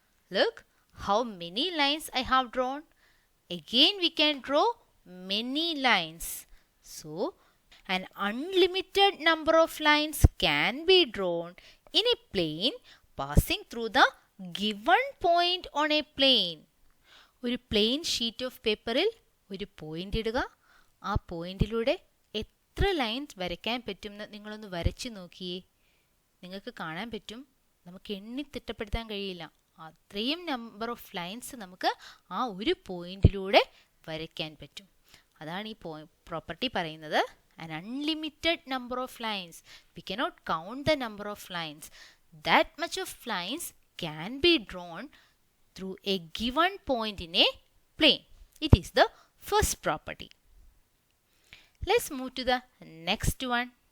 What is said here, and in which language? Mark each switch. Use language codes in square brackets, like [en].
[en] Look how many lines I have drawn. Again we can draw many lines. So, an unlimited number of lines can be drawn in a plane passing through the given point on a plane. [ml] ഒരു plain sheet of പേപ്പറിൽ ഒരു point ഇടുക. ആ പോയിന്റിലൂടെ എത്ര lines വരയ്ക്കാൻ പറ്റുമെന്ന് നിങ്ങളൊന്ന് വരച്ചു നോക്കിയേ. നിങ്ങൾക്ക് കാണാൻ പറ്റും, നമുക്ക് എണ്ണി തിട്ടപ്പെടുത്താൻ കഴിയില്ല. അത്രയും നമ്പർ ഓഫ് ലൈൻസ് നമുക്ക് ആ ഒരു പോയിന്റിലൂടെ വരയ്ക്കാൻ പറ്റും. അതാണ് ഈ പ്രോപ്പർട്ടി പറയുന്നത്. [en] An unlimited number of lines. We cannot count the number of lines. That much of lines can be drawn through a given point in a plane. It is the first property. Let's move to the next one.